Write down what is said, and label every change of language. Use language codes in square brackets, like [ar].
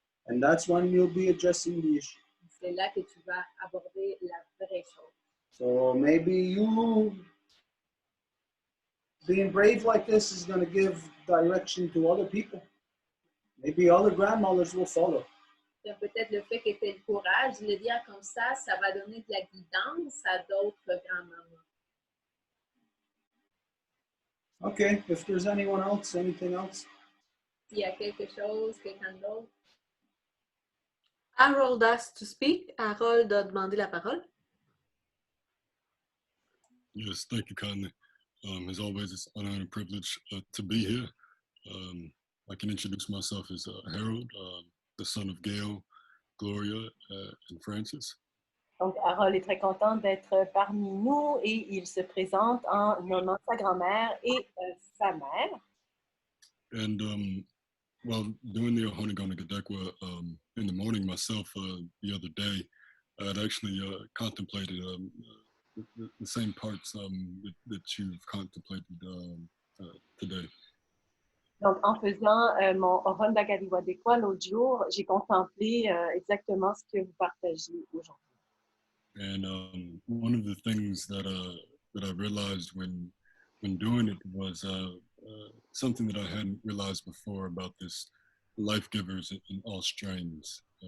[en] And that's when you'll be addressing the issue. [fr] C'est là que tu vas aborder la vraie chose. [en] So maybe you being brave like this is going to give direction to other people. Maybe other grandmothers will follow. [fr] peut-être le fait que tu aies le courage de le dire comme ça va donner de la guidance à d'autres grands-mamans. [en] Okay, if there's anyone else, anything else? [fr] S'il y a quelque chose, quelqu'un d'autre. [en] Harold asked to speak. [fr] Harold a demandé la parole. [en] Yes, thank you kindly. As always, it's an honor and a privilege to be here. I can introduce myself as Harold, the son of Gail, Gloria, and Francis. [fr] Donc, Harold est très content d'être parmi nous et il se présente en nommant sa grand-mère et sa mère. [en] And well, doing the Ohonigonagadekwa in the morning myself the other day, I'd actually contemplated the same parts that you've contemplated today. [fr] Donc, en faisant mon Honda Gariwadekwa l'autre jour, j'ai contemplé exactement ce que vous partagez aujourd'hui. [en] And one of the things that I realized when doing it was something that I hadn't realized before about this life givers in all strains.